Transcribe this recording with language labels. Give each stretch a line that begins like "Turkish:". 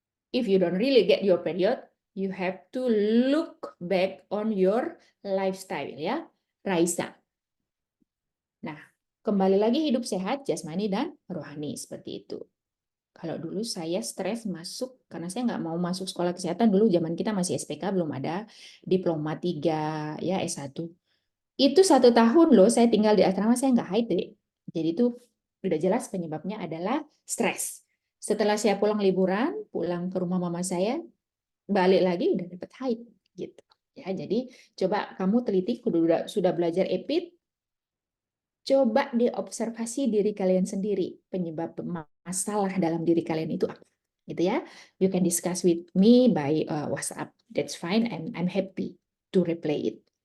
English: If you don't really get your period, you have to look back on your lifestyle ya, Raisa.
Indonesian: Nah, kembali lagi hidup sehat jasmani dan rohani seperti itu. Kalau dulu saya stres masuk, karena saya nggak mau masuk sekolah kesehatan, dulu zaman kita masih SPK, belum ada diploma 3, ya S1. Itu 1 tahun loh saya tinggal di asrama, saya nggak haid deh. Jadi itu udah jelas penyebabnya adalah stres. Setelah saya pulang liburan, pulang ke rumah mama saya, balik lagi udah dapet haid. Gitu. Ya, jadi coba kamu teliti, sudah belajar EPID, coba diobservasi diri kalian sendiri, penyebab masalah dalam diri kalian itu apa, gitu ya.
English: You can discuss with me by WhatsApp, that's fine, and I'm happy to reply it.